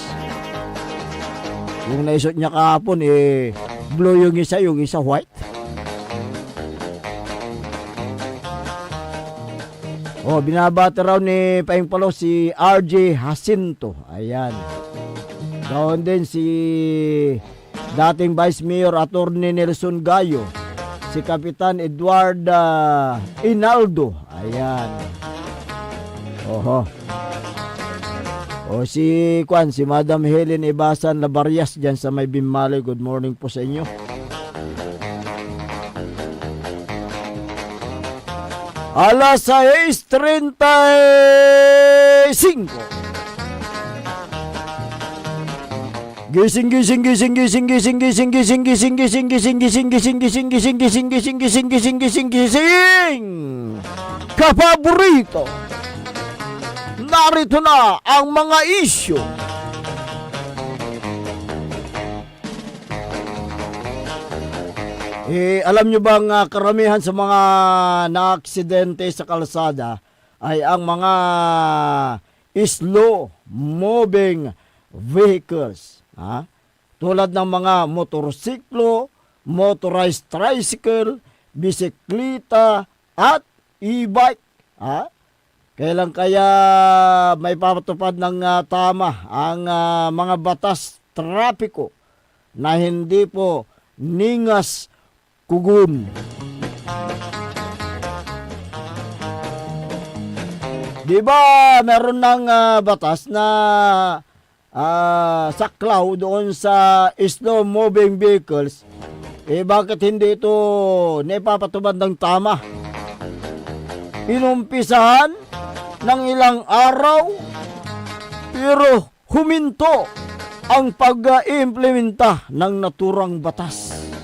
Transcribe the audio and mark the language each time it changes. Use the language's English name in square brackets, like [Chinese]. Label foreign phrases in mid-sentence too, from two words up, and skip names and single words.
[Filipino] Yung naisot niya kahapon blue yung isa white. Binabati raw ni Paing Palo si RJ Jacinto. Ayan. Gawin din si dating Vice Mayor Attorney Nelson Gayo, si Kapitan Edward Inaldo. Ayan. Oho. O si Madam Helen Ibasan Labarias dyan sa may Bimali. [English] Good morning [Filipino] po sa inyo. Alas 6:35. Gising kapaborito. Narito na ang mga isyu. Alam nyo bang karamihan sa mga naaksidente sa kalsada ay ang mga [English] slow moving vehicles. [Filipino] Tulad ng mga motorsiklo, [English] motorized tricycle, [Filipino] bisikleta, at e-bike. Kailan kaya may papatupad ng tama ang mga batas trapiko na hindi po ningas kugun? Di ba meron ng batas na saklaw doon sa [English] slow moving vehicles? [Filipino] Bakit hindi ito naipapatupad ng tama? Inumpisahan ng ilang araw pero huminto ang pag-implementa ng naturang batas.